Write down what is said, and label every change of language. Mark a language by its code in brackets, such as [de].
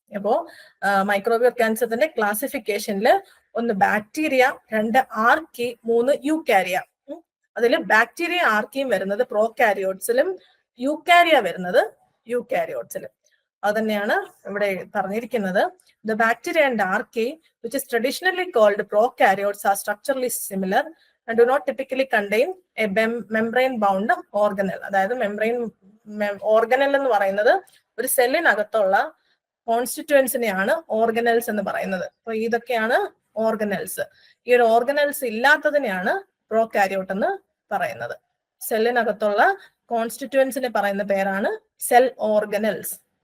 [ml] അപ്പോ മൈക്രോബിയൽ ഓർഗാനിസത്തിന്റെ ക്ലാസിഫിക്കേഷനിൽ ഒന്ന് ബാക്ടീരിയ, 2 ആർക്കി, 3 യൂക്കാരിയ. അതിൽ ബാക്ടീരിയ ആർക്കിയും വരുന്നത് പ്രോകാരിയോട്സിലും യൂക്കാരിയ വരുന്നത് യൂക്കാരിയോട്സിലും. അത് തന്നെയാണ് ഇവിടെ പറഞ്ഞിരിക്കുന്നത്. [en] The bacteria and archaea, which is traditionally called prokaryotes, are structurally similar and do not typically contain a membrane-bound organelle. [ml] അതായത് ഓർഗനൽ എന്ന് പറയുന്നത് ഒരു സെല്ലിനകത്തുള്ള കോൺസ്റ്റിറ്റ്യുവൻസിനെയാണ് ഓർഗനൽസ് എന്ന് പറയുന്നത്. അപ്പൊ ഇതൊക്കെയാണ് ഓർഗനൽസ്. ഈ ഒരു ഓർഗനൽസ് ഇല്ലാത്തതിനെയാണ് പ്രോകാരിയോട്ട് എന്ന് പറയുന്നത്. സെല്ലിനകത്തുള്ള കോൺസ്റ്റിറ്റ്യുവൻസിനെ പറയുന്ന പേരാണ് സെൽ ഓർഗനൽസ്.